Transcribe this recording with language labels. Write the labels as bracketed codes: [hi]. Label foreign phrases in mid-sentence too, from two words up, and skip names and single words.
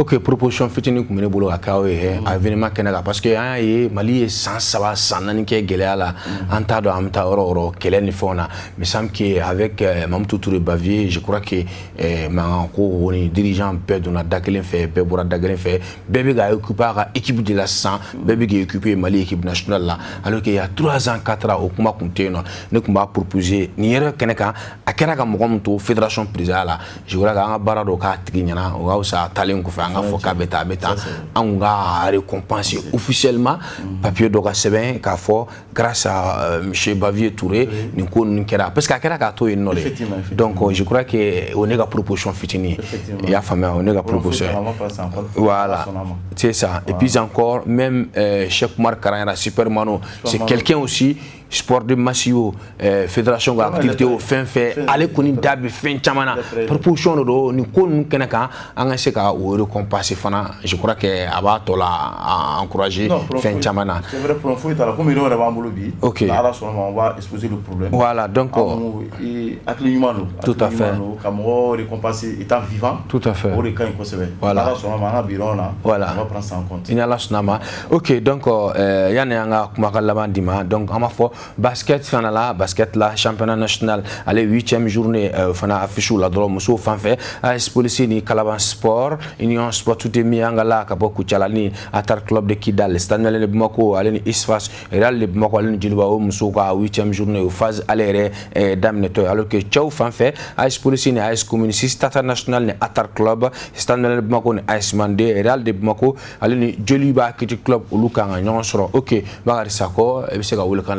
[bm] Ok proposition fitinin tun bɛ ne bolo ka k'aw ye a événement kɛnɛ kan parce que an y'a ye Mali ye san 3 san 4 kɛ gɛlɛya la an t'a dɔn an bɛ taa yɔrɔ o yɔrɔ kɛlɛ ni fɛnw na [fr] mais semble que avec Mamadou Touré Bavier je crois que [bm] mankan ko ni dirigeant bɛɛ donna da kelen fɛ bɛɛ bɔra da kelen fɛ bɛɛ bɛ ka occuper a ka [fr] équipe de la [bm] sisan bɛɛ bɛ k'i occuper Mali [fr] équipe nationale [bm] la [fr] alors qu'il y a 3 ans 4 ans [bm] o kuma tun tɛ yen nɔ ne tun b'a proposer nin yɛrɛ kɛnɛ kan a kɛra ka mɔgɔ min to [fr] fédération président [bm] la [fr] je crois que [bm] an ka baara dɔ k'a tigi ɲɛna o ka wusa talen kɔfɛ an ka fɔ k'a bɛ taa an ka récompenser officiellement papier dɔ ka sɛbɛn k'a fɔ [fr] grâce à monsieur Bavier Touré [bm] nin ko ninnu kɛra [fr] parce que [bm] a kɛra k'a to yen nɔ de [fr] donc je crois que [bm] o ne ka proposition fitinin i y'a faamuya o ne ka proposition [fr] voilà c'est ça et puis encore même Cheikh Oumar Karayara Supermano c'est quelqu'un aussi sport de [bm] massio fédération ka activité o fɛn fɛn ale kɔni da bɛ fɛn caman na proposition dɔ don nin ko ninnu kɛnɛ kan an ka se ka o récompenser fana [fr] je crois que [bm] a b'a tɔ la encourager fɛn caman na. [fr] C'est vrai problème [bm] foyi t'a la komi yɔrɔ yɛrɛ b'an bolo bi. [fr] Ok [bm] n'Ala sɔnna ma [fr] on va exposer le problème. Voilà donc [bm] hakili ɲuman don. [fr] Tout à fait [bm] ka mɔgɔ [fr] récompenser étant vivant. Tout à fait [bm] o de ka ɲi kosɛbɛ. Voilà n'Ala sɔnna ma an ka bi yɔrɔ la. [fr] Voilà on va prendre ça en compte. [bm] Ni Ala sɔnna ma ok donc yanni an ka kumakan laban di ma donc an b'a fɔ basket fana la basket la [fr] championnat national [bm] ale 8e journée fana affiche la dɔrɔn muso fan fɛ AS Police ni Kalaban Sport Union Sport tout mi an ka la ka bɔ Kucala ni Atar Club de Kidal Stade Malien de Bamako ale ni Isfas Real de Bamako ale ni Djeliba o muso ka 8e journée o phase ale yɛrɛ daminɛtɔ alors que cɛw fan fɛ AS Police ni AS Community Stade National ni Atar Club Stade Malien de Bamako ni AS Mandé Real de Bamako ale ni Djeliba Kiti Club olu kan ka ɲɔgɔn sɔrɔ ok Bakary Sakɔ e bɛ se ka welekan laban